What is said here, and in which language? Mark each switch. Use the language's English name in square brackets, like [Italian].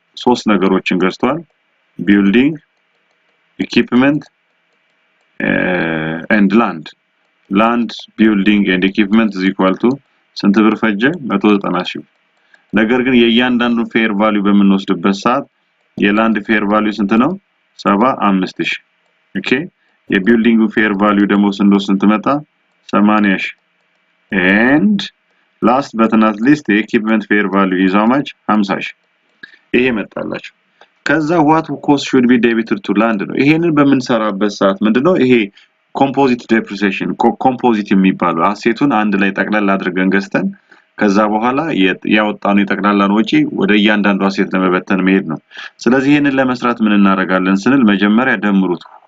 [Amharic] ሶስት ነገሮችን ገዝቷል። ቢልዲንግ ኢኩዊፕመንት [English] and land building and equipment is equal to [Amharic] ስንት ብር ፈጀ? 190,000 ብር። ነገር ግን የእያንዳንዱ ፌር ቫልዩ በመንወስድበት ሰዓት የላንድ ፌር ቫልዩ ስንት ነው? 75,000። ኦኬ የቢልዲንጉ ፌር ቫልዩ ደግሞ ስንት መጣ? [English] 80,000 and last but not least the equipment fair value is how much? [Amharic] 50,000። ይሄ መጣላችሁ። ከዛ [English] what cost should be debited to land [Amharic] ነው። ይሄንን በመንሰራበት ሰዓት ምንድነው ይሄ ኮምፖዚት ዴፕሪሲዬሽን ኮምፖዚት የሚባለው አሴቱን አንድ ላይ ጠቅላላ አድርገን ገዝተን ከዛ በኋላ ያወጣነው የጠቅላላን ወጪ ወደ እያንዳንዱ አሴት ለመበተን መሄድ ነው። ስለዚህ ይሄንን ለመስራት ምን እናደርጋለን ስንል መጀመሪያ ደምሩት